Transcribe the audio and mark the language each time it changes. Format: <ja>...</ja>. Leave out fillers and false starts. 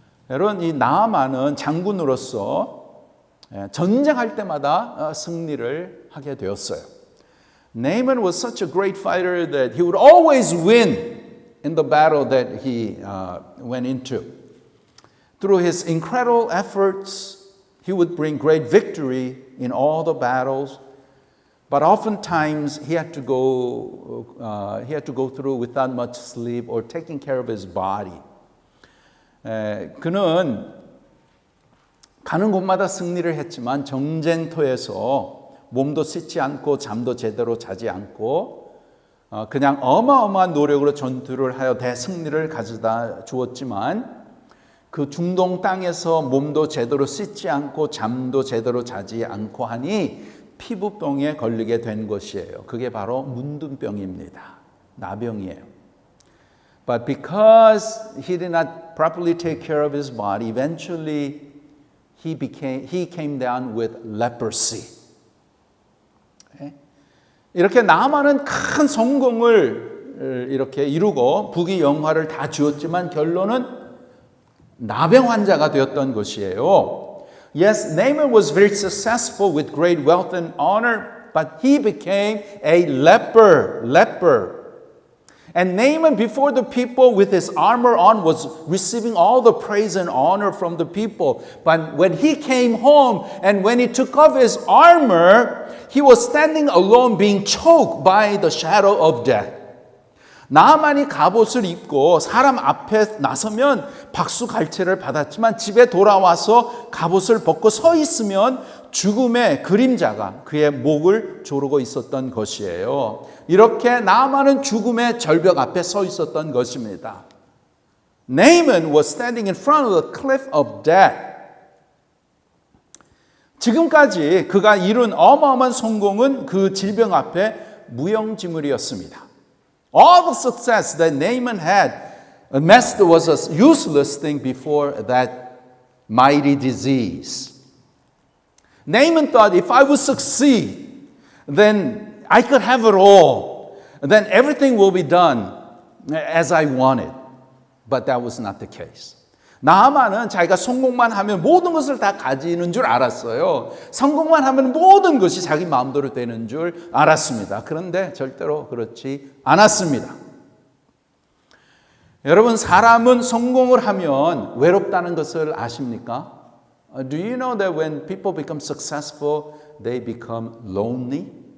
<ko>여러분, 이 나아만은 장군으로서 전쟁할 때마다 승리를 하게 되었어요.</ko> <en>Naaman was such a great fighter that he would always win in the battle that he went into. Through his incredible efforts, he would bring great victory in all the battles. But oftentimes he had to go through without much sleep or taking care of his body.</en> <ko>그는 가는 곳마다 승리를 했지만 전쟁터에서 몸도 씻지 않고 잠도 제대로 자지 않고 그냥 어마어마한 노력으로 전투를 하여 대승리를 가져다 주었지만 그 중동 땅에서 몸도 제대로 씻지 않고 잠도 제대로 자지 않고 하니 피부병에 걸리게 된 것이에요. 그게 바로 문둥병입니다. 나병이에요.</ko> <en>But because he did not properly take care of his body, eventually he came down with leprosy.</en> <ko>이렇게 나아만은 큰 성공을 이렇게 이루고 부귀 영화를 다 주었지만 결론은 나병 환자가 되었던 것이에요.</ko> <en>Yes, Naaman was very successful with great wealth and honor, but he became a leper. And Naaman, before the people with his armor on, was receiving all the praise and honor from the people. But when he came home and when he took off his armor, he was standing alone being choked by the shadow of death.</en> <ko>나아만이 갑옷을 입고 사람 앞에 나서면 박수 갈채를 받았지만 집에 돌아와서 갑옷을 벗고 서 있으면 죽음의 그림자가 그의 목을 조르고 있었던 것이에요. 이렇게 나아만은 죽음의 절벽 앞에 서 있었던 것입니다.</ko> <en>Naaman was standing in front of the cliff of death.</en> <ko>지금까지 그가 이룬 어마어마한 성공은 그 질병 앞에 무용지물이었습니다.</ko> <en>All the success that Naaman had amassed was a useless thing before that mighty disease. Naaman thought, if I would succeed, then I could have it all. Then everything will be done as I wanted. But that was not the case.</en> <ko>나아만은 자기가 성공만 하면 모든 것을 다 가지는 줄 알았어요. 성공만 하면 모든 것이 자기 마음대로 되는 줄 알았습니다. 그런데 절대로 그렇지 않았습니다. 여러분, 사람은 성공을 하면 외롭다는 것을 아십니까?</ko> <en>Do you know that when people become successful, they become lonely?</en>